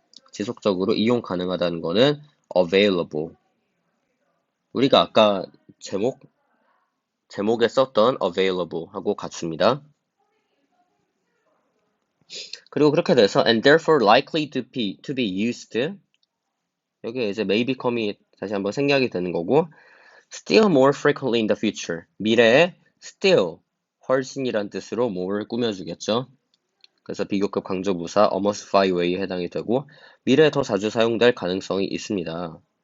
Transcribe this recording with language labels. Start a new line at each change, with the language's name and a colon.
Korean: 지속적으로 이용 가능하다는 거는 available. 우리가 아까 제목에 썼던 available 하고 같습니다. 그리고 그렇게 돼서
English: and therefore likely to be used.
Korean: 여기에 이제 may become이 다시 한번 생략이 되는 거고
English: still more frequently in the future.
Korean: 미래에 still, 훨씬이란 뜻으로 more를 꾸며주겠죠. 그래서 비교급 강조부사 almost far away에 해당이 되고 미래에 더 자주 사용될 가능성이 있습니다.